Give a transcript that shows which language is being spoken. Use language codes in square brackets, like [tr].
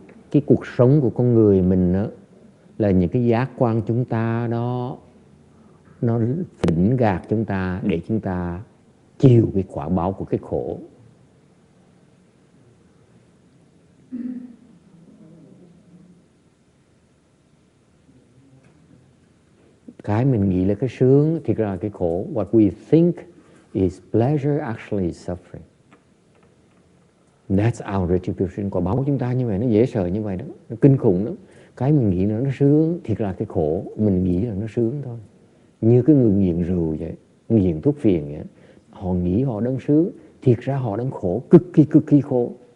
[vi] Cái cuộc sống của con người mình đó, là những cái giác quan chúng ta đó, nó phỉnh gạt chúng ta để chúng ta chịu cái quả báo của cái khổ. Cái mình nghĩ là cái sướng thì ra cái khổ. [en] What we think is pleasure actually is suffering. That's our retribution. [vi] Quả báo của chúng ta như vậy, nó dễ sợ như vậy đó, nó kinh khủng lắm. Cái mình nghĩ là nó sướng thì ra cái khổ, mình nghĩ là nó sướng thôi. Như cái người nghiện rượu vậy, nghiện thuốc phiện vậy, họ nghĩ họ đang sướng, thiệt ra họ đang khổ, cực kỳ khổ.